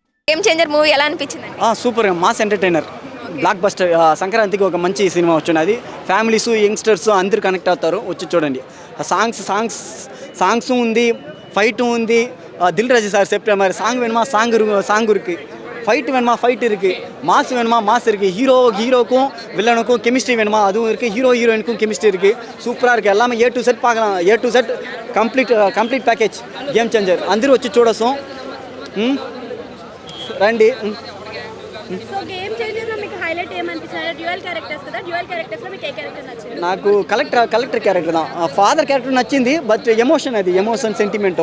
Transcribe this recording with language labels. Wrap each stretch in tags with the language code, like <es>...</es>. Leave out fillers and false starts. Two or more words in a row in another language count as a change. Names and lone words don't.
<te>గేమ్ చేంజర్ మూవీ ఎలా అనిపించింది?</te> <en>super mass entertainer,</en> <te>బ్లాక్ బస్టర్. సంక్రాంతికి ఒక మంచి సినిమా వచ్చినది.</te> <en>families youngsters</en> <te>అందరూ కనెక్ట్ అవుతారు, వచ్చి చూడండి. సాంగ్స్ ఉంది, ఫైట్ ఉంది.</te> <ta>దిల్ రాజు సార్</ta> <en>September song</en> <ta>வேணுமா சாங் இருக்கு, ஃபைட் வேணுமா ஃபைட் இருக்குது, மாஸ் வேணுமா மாஸ் இருக்குது, ஹீரோக்கும் வில்லனுக்கும் கெமிஸ்ட்ரி வேணுமா அதுவும் இருக்குது, ஹீரோயினுக்கும் கெமிஸ்ட்ரி இருக்குது. சூப்பராக இருக்குது, எல்லாமே</ta> <en>A to Z</en> <ta>பார்க்கலாம்.</ta> <en>A to Z complete package</en> <ta>గేమ్ చేంజర్.</ta> <te>అందరూ వచ్చి చూడొచ్చు, రండి. సో గేమ్ చేంజర్ లో మీకు హైలైట్ ఏమనిపించారు?</te> <en>dual characters</en> <te>కదా,</te> <en>dual characters</en> <te>లో మీకు ఏ క్యారెక్టర్ నచ్చింది? నాకు</te> <en>collector character</en> <te>தான்.</te> <en>father character</en> <te>నచ్చింది,</te> <en>but emotion sentiment.</en>